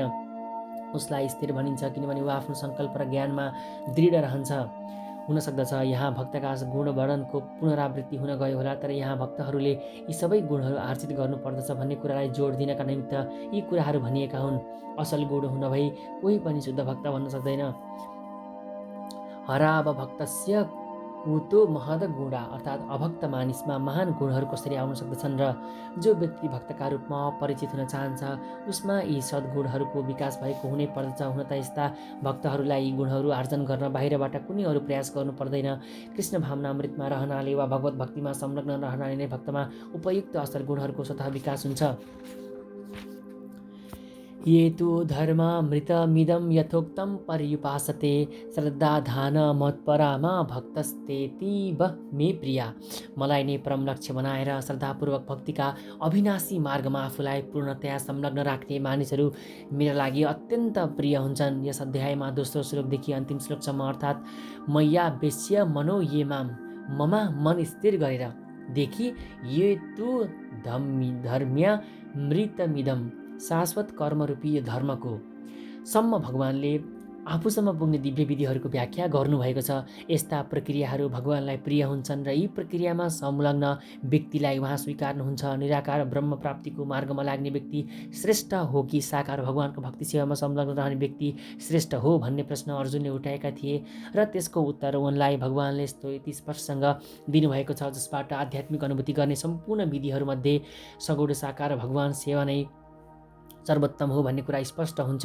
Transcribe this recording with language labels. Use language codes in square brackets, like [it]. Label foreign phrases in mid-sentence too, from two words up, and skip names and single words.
[ne] उसलाई स्थिर भनिन्छ किनभने ऊ आफ्नो सङ्कल्प र ज्ञानमा दृढ रहन्छ। हुन सक्दछ यहाँ भक्तका गुण वर्णनको पुनरावृत्ति हुन गयो होला, तर यहाँ भक्तहरूले यी सबै गुणहरू आर्जित गर्नुपर्दछ भन्ने कुरालाई जोड दिनका निमित्त यी कुराहरू भनिएका हुन्। असल गुण नभई कोही पनि शुद्ध भक्त भन्न सक्दैन। [sa] हराब भक्तस्य कुतो महद गुणा, [ne] अर्थात् अभक्त मानिसमा महान गुणहरू कसरी आउन सक्दछन् र जो व्यक्ति भक्तका रूपमा अपरिचित हुन चाहन्छ उसमा यी सद्गुणहरूको विकास भएको हुनै पर्दछ। हुन त यस्ता भक्तहरूलाई यी गुणहरू आर्जन गर्न बाहिरबाट कुनै अरू प्रयास गर्नु पर्दैन। कृष्ण भावनामृतमा रहनाले वा भगवत भक्तिमा संलग्न रहनाले नै भक्तमा उपयुक्त असल गुणहरूको स्वतः विकास हुन्छ। [sa] ये तु धर्मामृतमिदं यथोक्तं पर्युपासते श्रद्धाधान मत्परामा भक्तस्तेतीव मे प्रिया। [ne] मलाई नै परम लक्ष्य बनाएर श्रद्धापूर्वक भक्तिका अविनाशी मार्गमा आफूलाई पूर्णतया संलग्न राख्ने मानिसहरू मेरा लागि अत्यन्त प्रिय हुन्छन्। यस अध्यायमा दोस्रो श्लोकदेखि अन्तिम श्लोकसम्म अर्थात् [sa] मय्या वेश्य मनो ये माम, [ne] ममा मन स्थिर गरेर देखि [sa] ये तु धर्म्यामृतमिदं, [ne] शाश्वत कर्मरूपी यो धर्मको सम्म भगवानले आफूसम्म पुग्ने दिव्य विधिहरूको व्याख्या गर्नुभएको छ। यस्ता प्रक्रियाहरू भगवानलाई प्रिय हुन्छन् र यी प्रक्रियामा संलग्न व्यक्तिलाई उहाँ स्वीकार्नुहुन्छ। निराकार ब्रह्म प्राप्तिको मार्गमा लाग्ने व्यक्ति श्रेष्ठ हो कि साकार भगवानको भक्ति सेवामा संलग्न रहने व्यक्ति श्रेष्ठ हो भन्ने प्रश्न अर्जुनले उठाएका थिए र त्यसको उत्तर उनलाई भगवानले यति स्पष्टसँग दिनुभएको छ, जसबाट आध्यात्मिक अनुभूति गर्ने सम्पूर्ण विधिहरूमध्ये सगुण साकार भगवान सेवा नै सर्वोत्तम हो भन्ने कुरा स्पष्ट हुन्छ।